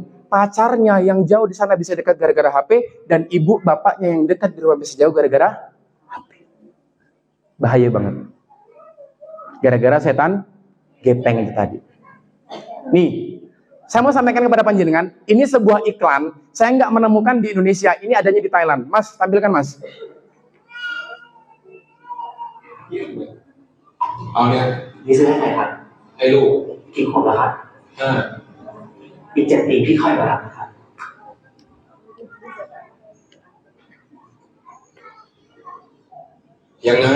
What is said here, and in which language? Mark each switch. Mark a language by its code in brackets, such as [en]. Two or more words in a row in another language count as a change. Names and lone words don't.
[id] Pacarnya yang jauh di sana bisa dekat gara-gara HP, dan ibu bapaknya yang dekat di rumah bisa jauh gara-gara HP. Bahaya banget. Gara-gara setan gepeng itu tadi. Nih, saya mau sampaikan kepada panjenengan, ini sebuah iklan, saya nggak menemukan di Indonesia, ini adanya di Thailand. Mas, tampilkan Mas. [th] เอาเนี่ย นี่ซื้อให้ใครครับ ให้ลูก กี่ขวบแล้วครับ อีก7 ปีพี่ค่อยมารับนะครับ ยังไง